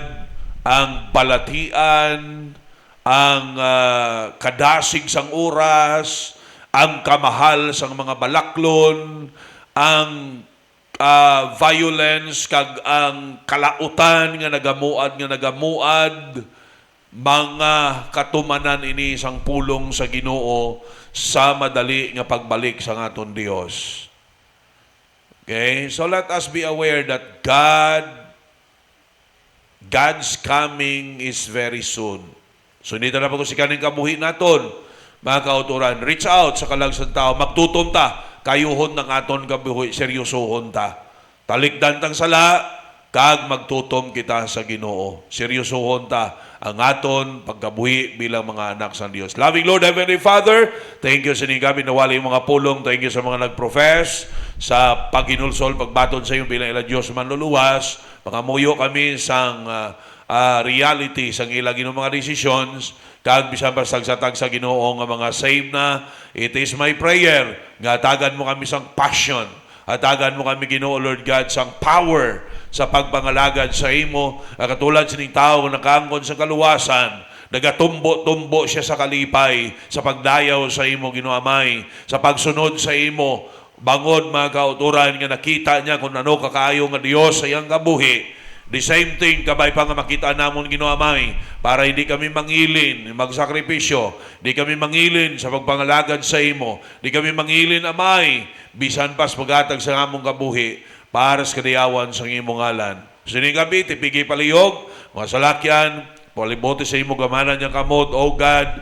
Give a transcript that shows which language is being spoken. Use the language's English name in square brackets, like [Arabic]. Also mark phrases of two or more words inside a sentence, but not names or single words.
[Hiligaynon] ang balatian, ang kadasig sang oras, ang kamahal sang mga balaklon, ang violence, kag ang kalautan nga nagamuad, mga katumanan ini sang pulong sa Ginoo sa madali nga pagbalik sa aton Dios. Okay? [English] So let us be aware that God's coming is very soon. [Hiligaynon] So hindi na pag-usikan ng kabuhi naton, mga kauturan. [English] Reach out [Hiligaynon] sa kalag sa tao, magtutom ta, kayuhon ng aton kabuhi, seryosohon ta. Talikdan tang sala, kag magtutom kita sa Ginoo. Seryosohon ta ang aton pagkabuhi bilang mga anak sa Dios. [English] Loving Lord, Heavenly Father, thank you [Hiligaynon] sa inyong gabi nawali yung mga pulong, [English] thank you [Hiligaynon] sa mga nagprofess, sa paghinulsol, pagbaton sa iyo bilang ila Diyos manluluwas, pangamuyo kami sang reality sang ilang mga decisions, kag bisan basta sa Ginoo nga mga save na. [English] It is my prayer [Hiligaynon] nga tagan mo kami sang passion, hatagan mo kami, Ginoo [English] Lord God, [Hiligaynon] sang power sa pagpangalagad sa imo, katulad sining tao nga nakaangkon sa kaluwasan, Nagatumbo-tumbo siya sa kalipay, sa pagdayaw sa imo, Ginoo Amay, sa pagsunod sa imo. Bangod mga kauturan nga nakita niya kung ano kakaayo nga Dios sa iyang kabuhi. [English] The same thing, [Hiligaynon] kabay pa nga makita namon, Ginoo Amay, para hindi kami mangilin, magsakripisyo, hindi kami mangilin sa pagpangalagad sa imo, hindi kami mangilin, Amay, bisan pas pagatag sa among kabuhi, para sa kadayawan sa imo ngalan. Sining gabi, tipigi palihog, mga salakyan, palibote sa imo gamanan niyang kamot, [English] O God.